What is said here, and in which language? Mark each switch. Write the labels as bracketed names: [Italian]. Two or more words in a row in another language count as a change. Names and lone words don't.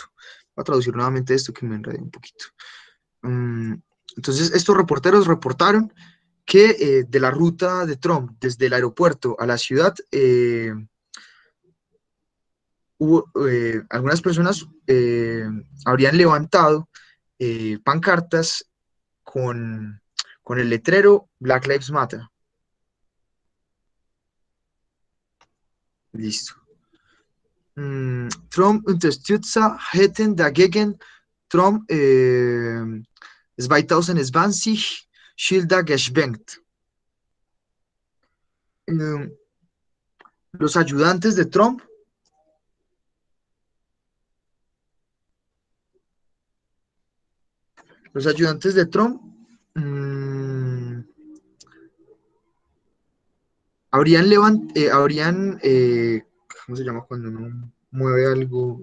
[Spanish] Voy a traducir nuevamente esto que me enredé un poquito. Entonces, estos reporteros reportaron que de la ruta de Trump desde el aeropuerto a la ciudad, algunas personas habrían levantado pancartas con el letrero Black Lives Matter. Listo. [German] Trump-Unterstützer hätten dagegen Trump 2020 Schilder geschwenkt. [Spanish] Los ayudantes de Trump ¿cómo se llama cuando uno mueve algo?